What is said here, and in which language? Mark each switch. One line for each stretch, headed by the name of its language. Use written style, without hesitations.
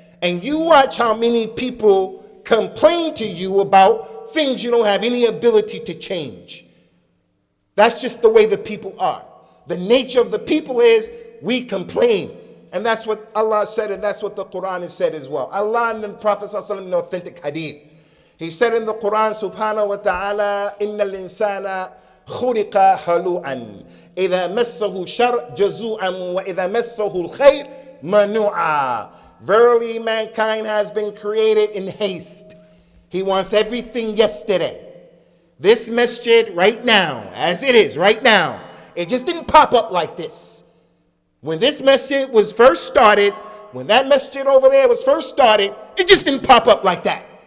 English: And you watch how many people complain to you about things you don't have any ability to change. That's just the way the people are. The nature of the people is we complain. And that's what Allah said, and that's what the Quran has said as well. Allah and the Prophet ﷺ in the authentic hadith. He said in the Quran,
Arabic: subhanahu wa ta'ala, إِنَّ الْإِنسَانَ خُلِقَ هَلُوعًا إِذَا مَسَّهُ شَرٌّ جَزُوعًا وَإِذَا مَسَّهُ الْخَيْرُ مَنُوعًا.
English: Verily, mankind has been created in haste. He wants everything yesterday. This masjid right now, as it is right now, it just didn't pop up like this. When this masjid was first started, when that masjid over there was first started, it just didn't pop up like that.